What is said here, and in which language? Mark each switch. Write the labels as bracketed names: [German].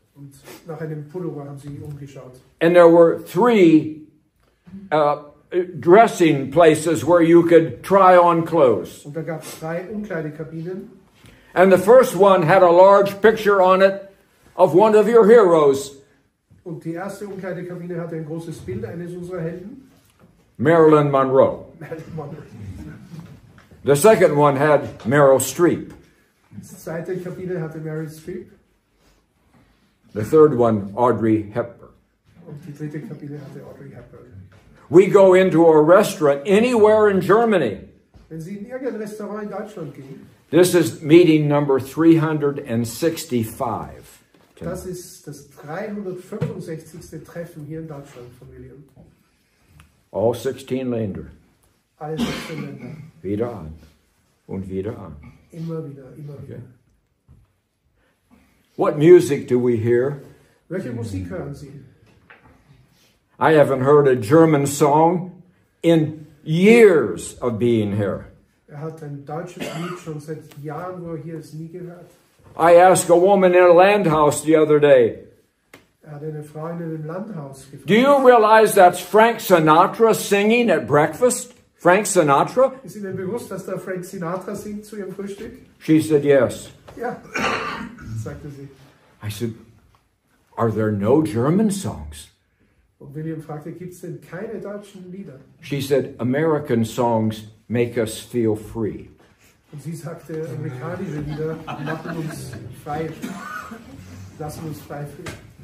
[German] und nach einem Pullover haben sie umgeschaut. [English] And there were 3 dressing places where you could try on clothes. [German] Und da gab es 3 Umkleidekabinen. [English] And the first one had a large picture on it of one of your heroes, [German] Und die erste Umkleidekabine hatte ein großes Bild eines unserer Helden. [English] Marilyn Monroe. The second one had Meryl Streep. [German] Die zweite Kabine hatte Meryl Streep. [English] The third one, Audrey Hepburn. [German] Und die dritte Kabine hatte Audrey Hepburn. [English] We go into a restaurant anywhere in Germany. [German] Wenn Sie in irgendein Restaurant in Deutschland gehen, [English] This is meeting number 365. [German] das ist das 365. Treffen hier in Deutschland von William. [English] All 16 Länder. [German] Alle 16 Länder. Wieder an und wieder an. Immer wieder, immer wieder. [English] Okay. What music do we hear? [German] Welche Musik hören Sie? [English] I haven't heard a German song in years of being here. [German] Er hat ein deutsches Lied schon seit Jahren, wo er hier ist, nie gehört. [English] I asked a woman in a landhouse the other day, [German] Er hat eine Frau in einem Landhaus gefragt. [English] do you realize that's Frank Sinatra singing at breakfast? Frank Sinatra? [German] Ist Ihnen bewusst, dass da Frank Sinatra singt zu Ihrem Frühstück? [English] She said, yes. [German] Ja, sagte sie. [English] I said, are there no German songs? [German] Und William fragte, gibt es denn keine deutschen Lieder? [English] She said, American songs make us feel free. [German] Und sie sagte, amerikanische Lieder machen uns frei, lassen uns frei fühlen.